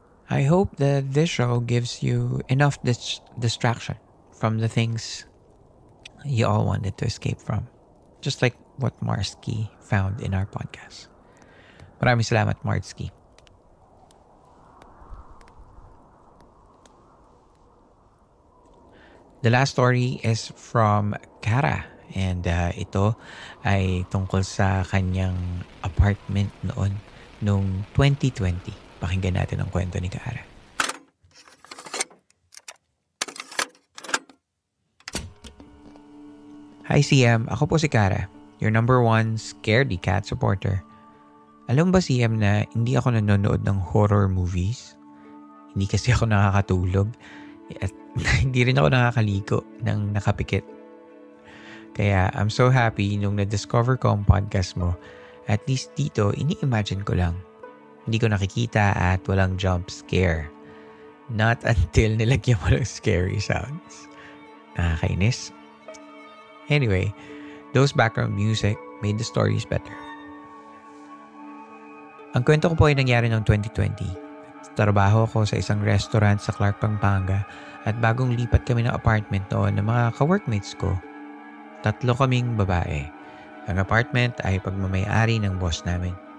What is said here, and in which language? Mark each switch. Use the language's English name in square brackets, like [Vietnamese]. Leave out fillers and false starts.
[English] I hope that this show gives you enough distraction from the things you all wanted to escape from. Just like what Mardsky found in our podcast. [Filipino] Maraming salamat, [English] Mardsky. The last story is from Kara. [Filipino] And ito ay tungkol sa kanyang apartment noong 2020. Pakinggan natin ang kwento ni Kara. Hi CM, ako po si Kara, [English] your number one scaredy cat supporter. [Filipino] Alam ba CM na hindi ako nanonood ng horror movies? Hindi kasi ako nakakatulog at hindi rin ako nakakaliko ng nakapikit. Kaya [English] I'm so happy [Filipino] nung na-discover ko ang podcast mo. [English] At least [Filipino] dito, ini-imagine ko lang. Hindi ko nakikita at walang jump scare. [English] Not until [Filipino] nilagyan mo ng scary sounds. Nakakainis. [English] Anyway, those background music made the stories better. [Filipino] Ang kwento ko po ay nangyari noong 2020. Trabaho ako sa isang restaurant sa Clark, Pampanga at bagong lipat kami ng apartment noon ng mga ka-workmates ko. 3 kaming babae. Ang apartment ay pagmamay-ari ng boss namin.